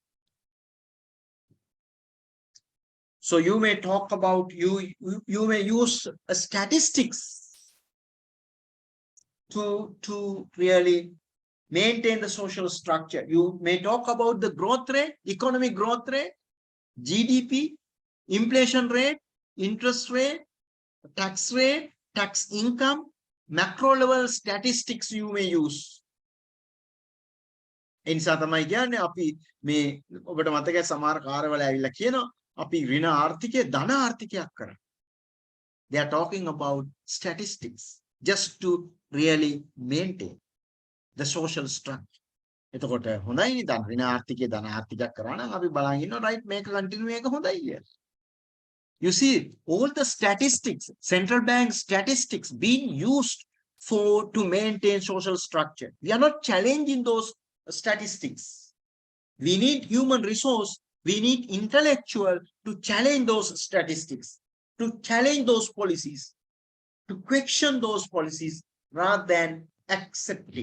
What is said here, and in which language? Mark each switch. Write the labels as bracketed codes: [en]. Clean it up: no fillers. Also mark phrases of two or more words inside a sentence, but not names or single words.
[en] So you may talk about, you may use statistics to really maintain the social structure. You may talk about the growth rate, economic growth rate, GDP, inflation rate, interest rate, tax rate, tax income, macro level statistics you may use. [si] එනිසා තමයි කියන්නේ අපි මේ ඔබට මතකයි සමහර කාර්යවල ඇවිල්ලා කියනවා අපි ඍණ ආර්ථිකය ධන ආර්ථිකයක් කරා. [en] They are talking about statistics just to really maintain the social structure. [si] එතකොට හොඳයි නේ දැන් ඍණ ආර්ථිකය ධන ආර්ථිකයක් කරා නම් අපි බලන් ඉන්නවා right මේක කන්ටිනියු මේක හොඳයි කියලා. [en] You see, all the statistics, central bank statistics being used to maintain social structure. We are not challenging those statistics. We need human resource. We need intellectual to challenge those statistics, to challenge those policies, to question those policies rather than accepting.